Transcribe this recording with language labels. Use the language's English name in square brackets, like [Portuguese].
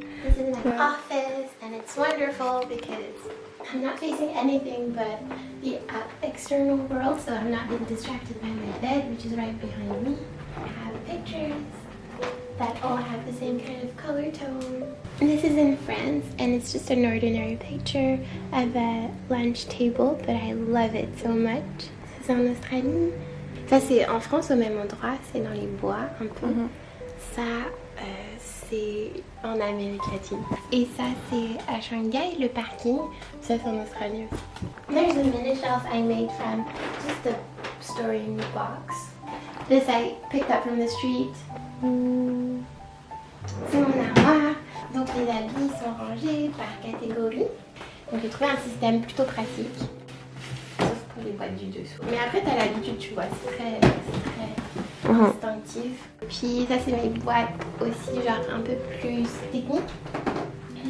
[English] This is my office, and it's wonderful because I'm not facing anything but the external world, so I'm not being distracted by my bed, which is right behind me. I have pictures that all have the same kind of color tone. This is in France, and it's just an ordinary picture of a lunch table, but I love it so much. [French] C'est en Australie. Ça, c'est en France au même endroit, c'est dans les bois un peu. Ça, c'est en Amérique latine. Et ça, c'est à Shanghai, le parking. Ça, c'est en Australie aussi. [English] There's a mini shelf I made from just a storing box. This I picked up from the street. [French] C'est mon armoire. Donc les habits sont rangés par catégorie. Donc j'ai trouvé un système plutôt pratique. Sauf pour les boîtes du dessous. Mais après, t'as l'habitude, tu vois, c'est très instinctif. Puis ça, c'est mes boîtes aussi, genre un peu plus techniques.